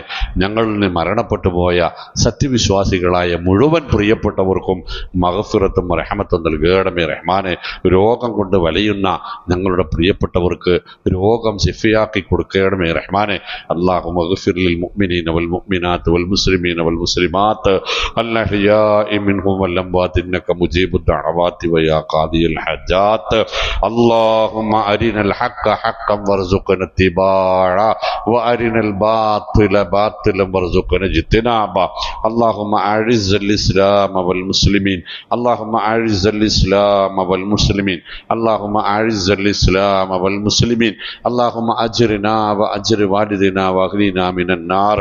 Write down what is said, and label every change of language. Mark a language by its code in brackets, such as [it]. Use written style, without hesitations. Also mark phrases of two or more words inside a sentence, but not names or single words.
[ml] ഞങ്ങളിൽ നിന്ന് മരണപ്പെട്ടു പോയ സത്യവിശ്വാസികളായ മുഴുവൻ പ്രിയപ്പെട്ടവർക്കും മഗ്ഫിറത്തും റഹ്മത്തും നൽകണമേ റഹ്മാനെ. രോഗം കൊണ്ട് വലയുന്ന ഞങ്ങളുടെ പ്രിയപ്പെട്ടവർക്ക് രോഗം ശിഫയാക്കി കൊടുക്കണമേ റഹ്മാനെ. [ar] اللهم اغفر للمؤمنين والمؤمنات والمسلمين والمسلمات الأحياء منهم والأموات إنك مجيب الدعوات ويا قاضي الحاجات. اللهم أرنا الحق حقا وارزقنا اتباعه وأرنا الباطل باطلا وارزقنا اجتنابه. اللهم أعز الإسلام والمسلمين، اللهم أعز الإسلام والمسلمين، اللهم أعز الإسلام والمسلمين، اللهم أجرنا وأجر والدنا وأغننا من النار.